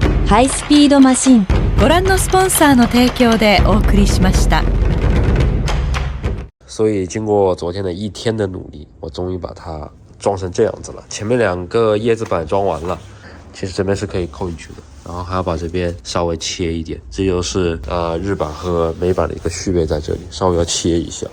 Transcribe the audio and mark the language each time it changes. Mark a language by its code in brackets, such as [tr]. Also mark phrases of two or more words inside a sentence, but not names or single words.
[ja] ハイスピードマシンご覧のスポンサーの提供でお送りしました。 [zh] 所以经过昨天的1天的努力，我终于把它装成这样子了。前面2个叶子板装完了，其实这边是可以扣进去的，然后还要把这边稍微切一点，这就是日版和美版的一个区别在这里，稍微要切一下。